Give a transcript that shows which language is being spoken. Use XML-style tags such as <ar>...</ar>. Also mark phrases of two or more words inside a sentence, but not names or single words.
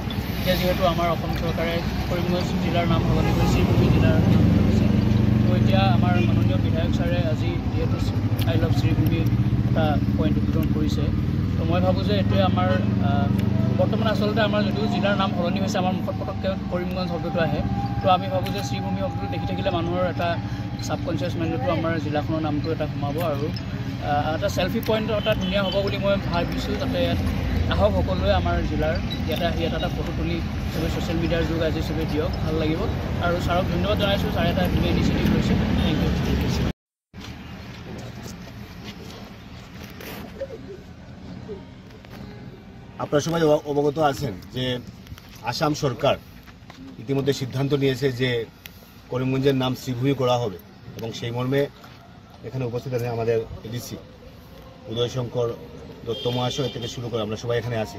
<as>এতিয়া যিহেতু আমাৰ অসম চৰকাৰে কৰিমগঞ্জ জিলাৰ নাম সলনি কৰি শ্ৰীভূমি জিলাৰ নাম কৰিছে, তো এতিয়া আমাৰ মাননীয় বিধায়ক ছাৰে আজি যিহেতু</as> <en>I love</en> <as>শ্ৰীভূমি এটা পইণ্ট উদ্বোধন কৰিছে, তো মই ভাবোঁ যে এইটোৱে আমাৰ বৰ্তমান আচলতে আমাৰ যদিও জিলাৰ নাম সলনি হৈছে, আমাৰ মুখত পটককৈ কৰিমগঞ্জ শব্দটো আহে, তো আমি ভাবোঁ যে শ্ৰীভূমি শব্দটো দেখি থাকিলে মানুহৰ এটা</as> <en>subconscious mind</en> <as>আমাৰ জিলাখনৰ নামটো এটা সোমাব আৰু এটা</as> <en>selfie point</en> <as>এটা ধুনীয়া হ'ব বুলি মই ভাবিছোঁ। যাতে আহক সকলোৱে আমাৰ জিলাৰ ইয়াতে আহি এটা ফটো তুলি চবেই</as> <en>social media</en> <as>যুগ আজি চবেই দিয়ক, ভাল লাগিব। আৰু ছাৰক ধন্যবাদ জনাইছোঁ, ছাৰে এটা ধুনীয়া ইনিচিয়েটিভ লৈছে।</as> <en>thank you.</en> <bn>আপনারা সবাই অবগত আছেন যে আসাম সরকার ইতিমধ্যে সিদ্ধান্ত নিয়েছে যে করিমগঞ্জের নাম শ্রীভূমি করা হবে, এবং সেই মর্মে এখানে উপস্থিত আছেন আমাদের এডিসি উদয় শঙ্কর দত্ত মহাশয় থেকে শুরু করে আমরা সবাই এখানে আছি।</bn>